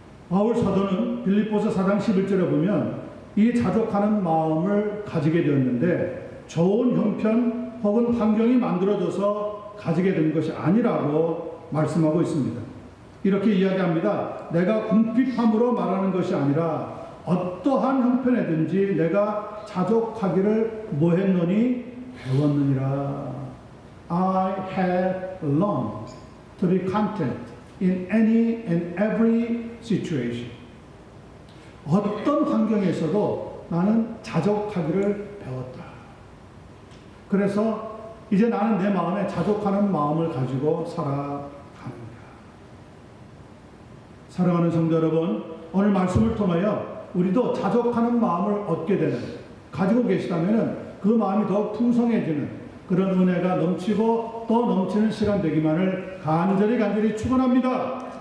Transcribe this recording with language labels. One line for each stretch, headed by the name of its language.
Korean: 바울 사도는 빌립보서 4장 11절에 보면 이 자족하는 마음을 가지게 되었는데 좋은 형편 혹은 환경이 만들어져서 가지게 된 것이 아니라고 말씀하고 있습니다. 이렇게 이야기합니다. 내가 궁핍함으로 말하는 것이 아니라 어떠한 형편에든지 내가 자족하기를 뭐했노니 배웠느니라.
English: I have learned to be content in any and every situation.
Korean: 어떤 환경에서도 나는 자족하기를 배웠다. 그래서 이제 나는 내 마음에 자족하는 마음을 가지고 살아갑니다. 사랑하는 성도 여러분, 오늘 말씀을 통하여 우리도 자족하는 마음을 얻게 되는, 가지고 계시다면 그 마음이 더 풍성해지는 그런 은혜가 넘치고 또 넘치는 시간 되기만을 간절히 축원합니다.